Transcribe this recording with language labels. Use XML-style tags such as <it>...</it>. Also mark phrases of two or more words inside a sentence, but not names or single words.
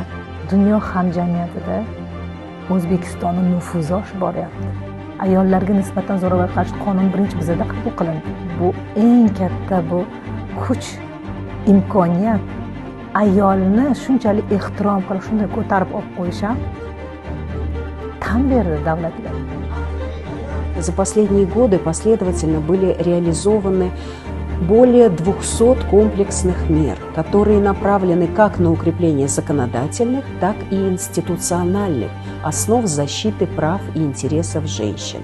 <uz>Dunyo hamjamiyatida O'zbekistonning nufuzi oshib boryapti. Ayollarga nisbatan zo'ravonlikka qarshi qonun birinchi bizada qabul qilindi. Bu eng katta bu kuch, imkoniyat. Ayolni shunchalik ehtirom qilib, shunday ko'tarib olib qo'yish ham tan berdi davlatlar.</uz> <ru>За последние годы последовательно были реализованы более 200 комплексных мер, которые направлены как на укрепление законодательных, так и институциональных основ защиты прав и интересов женщин.</ru>